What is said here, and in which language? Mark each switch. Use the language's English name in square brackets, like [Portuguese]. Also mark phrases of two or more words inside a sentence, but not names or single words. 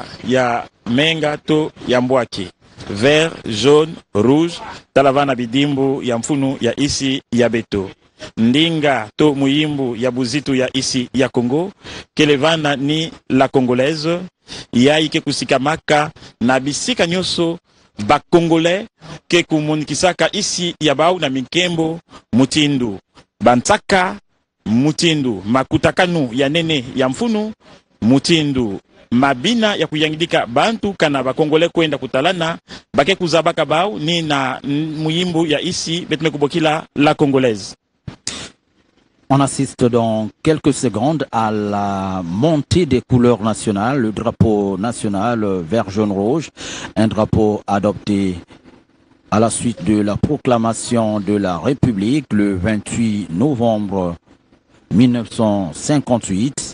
[Kituba (Democratic Republic of Congo)] ya menga to ya mbwaki [French] vert, jaune, rouge [Kituba (Democratic Republic of Congo)] talavana bidimbu ya mfunu ya isi ya beto ndinga to muyimbu ya buzitu ya isi ya Congo kelevana ni la congolaise yai ke kusikamaka na bisika nyoso ba Congolais ke kumunikisaka isi ya bau na mikembo mutindu bantaka mutindu makutakanu ya nene ya mfunu mutindu mabina ya kuyangidika bantu kana bakongole kwenda kutalana bake kuzabaka bao ni na muyimbu ya isi betume kubokila la congolaise. [French] On assiste dans quelques secondes à la montée des couleurs nationales, le drapeau national vert, jaune, rouge, un drapeau adopté à la suite de la proclamation de la République le 28 novembre 1958.